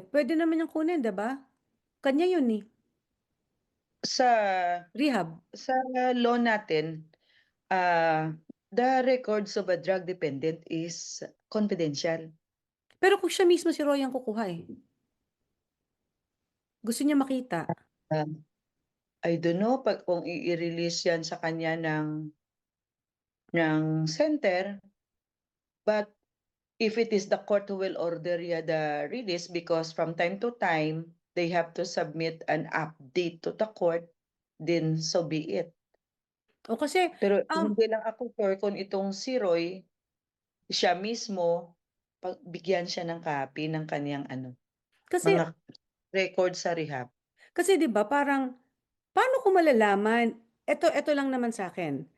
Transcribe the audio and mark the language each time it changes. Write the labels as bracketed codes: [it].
[tl] Pwede naman niyang kunin, 'di ba? Kanya yun eh. Sa Rehab. sa law natin, [en] ah, the records of a drug dependent is confidential. [tl] Pero kung siya mismo si Roy ang kukuha eh. Gusto niya makita. [en] Um, I don't know [tl] kung i-release 'yan sa kanya ng center, [en] but if it is the court who will order the release because from time to time, they have to submit an update to the court, then so be it. [tl] O kasi, Pero um, hindi lang ako sure kung itong si Roy, siya mismo, bigyan siya ng copy ng kaniyang ano, kasi mga record sa rehab. Kasi 'di ba parang, paano ko malalaman, eto lang naman sa akin.